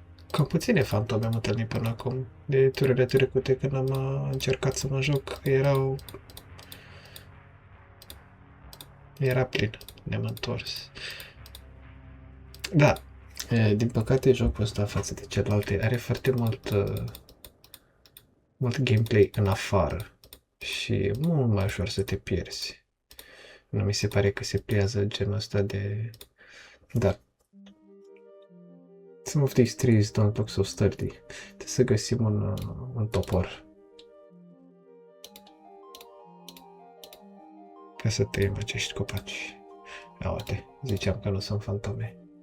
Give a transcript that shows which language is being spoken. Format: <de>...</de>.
<ro>Cam puține fantome am întâlnit până acum. De turile trecute când am încercat să mă joc, era plin. Ne-am întors. Da. Din păcate jocul ăsta față de celelalte are foarte mult gameplay în afară. Și e mult mai ușor să te pierzi. Nu mi se pare că se pliază genul ăsta de... Dar...</ro> <en>Some of these trees don't look so sturdy.</en> <ro>Trebuie să găsim un topor. Ca să tăiem acești copaci. Ia uite, ziceam că nu sunt fantome.</ro>